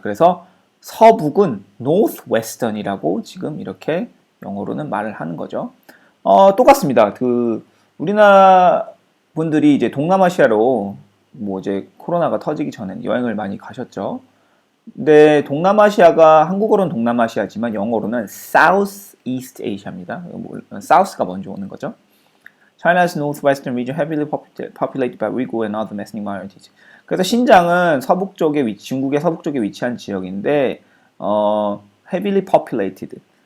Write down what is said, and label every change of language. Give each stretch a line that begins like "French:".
Korean: 그래서 서북은 northwestern이라고 지금 이렇게 영어로는 말을 하는 거죠. 똑같습니다. 우리나라 분들이 이제 동남아시아로 뭐 이제 코로나가 터지기 전에 여행을 많이 가셨죠. 근데 동남아시아가 한국어로는 동남아시아지만 영어로는 Southeast Asia입니다. South가 먼저 오는 거죠.
English: China's northwestern region heavily populated by Uyghur and other ethnic minorities.
Korean: 그래서 신장은 중국의 서북 쪽에 위치한 지역인데
English: heavily populated.